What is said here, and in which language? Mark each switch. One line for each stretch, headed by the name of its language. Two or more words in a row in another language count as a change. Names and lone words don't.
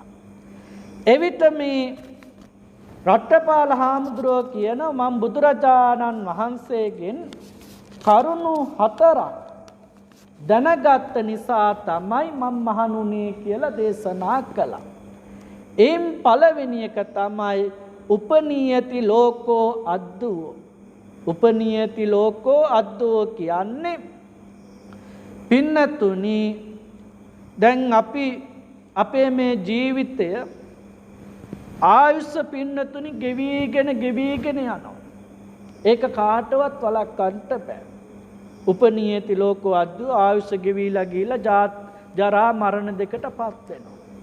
Sinhala: එවිට මේ රට්ටපාල හාමුදුරුවෝ කියනවා මම බුදුරජාණන් වහන්සේගෙන් කරුණු 4ක් දැනගත් නිසා තමයි මම මහාන උනේ කියලා දේශනා කළා. එයින් පළවෙනි එක තමයි
Pali: උපනීයති ලෝකෝ අද්දුව. උපනීයති ලෝකෝ අද්දුව
Sinhala: කියන්නේ පින්නතුනි දැන් අපි අපේ මේ ජීවිතය ආයුෂ පින්නතුනි ගෙවිගෙන යනවා. ඒක කාටවත් වළක්වන්න බෑ.
Pali: උපනීයති ලෝකෝ අද්දුව
Sinhala: ආයුෂ ගෙවිලා ගිහිලා ජරා මරණ දෙකටපත් වෙනවා.